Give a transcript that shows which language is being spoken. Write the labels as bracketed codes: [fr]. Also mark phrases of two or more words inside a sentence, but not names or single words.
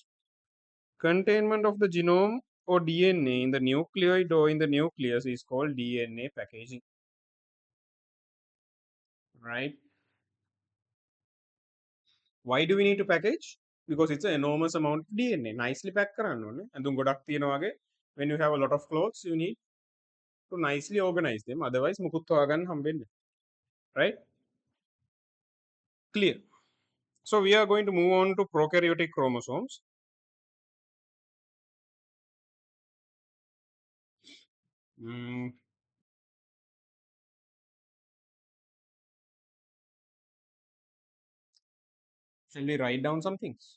[en] Containment of the genome or DNA in the nucleoid or in the nucleus is called DNA packaging. Right? Why do we need to package? Because it's an enormous amount of DNA. Nicely pack [si] කරන්න ඕනේ. ඇඳුම් ගොඩක් තියෙනවා වගේ. [en] When you have a lot of clothes, you need to nicely organize them. Otherwise, [si] මුකුත් හොයාගන්න හම්බෙන්නේ. [en] Right? Clear. So we are going to move on to prokaryotic chromosomes. Mm, Shall we write down some things?